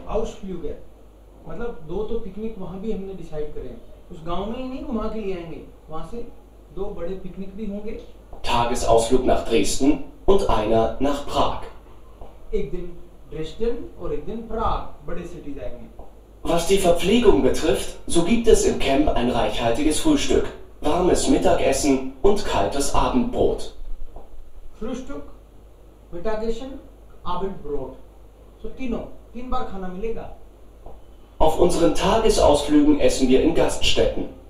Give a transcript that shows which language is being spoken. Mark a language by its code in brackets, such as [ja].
[hi] Ausflüge, मतलब 2 तो पिकनिक वहाँ भी हमने डिसाइड करे हैं, उस गांव में ही नहीं घुमा के ले आएंगे, वहाँ से 2 बड़े पिकनिक भी होंगे, [de] Tagesausflug nach Dresden und einer nach Prag. [hi] एक दिन ड्रेस्डन और एक दिन प्राग, बड़े सिटी जाएंगे। [de] Was die Verpflegung betrifft, so gibt es im Camp ein reichhaltiges Frühstück, warmes Mittagessen und kaltes Abendbrot. [hi] फ्रूस्टुक, मिटागेशन, आबंडब्रोट, so 3 बार खाना मिलेगा। [de] Auf unseren Tagesausflügen essen wir in Gaststätten.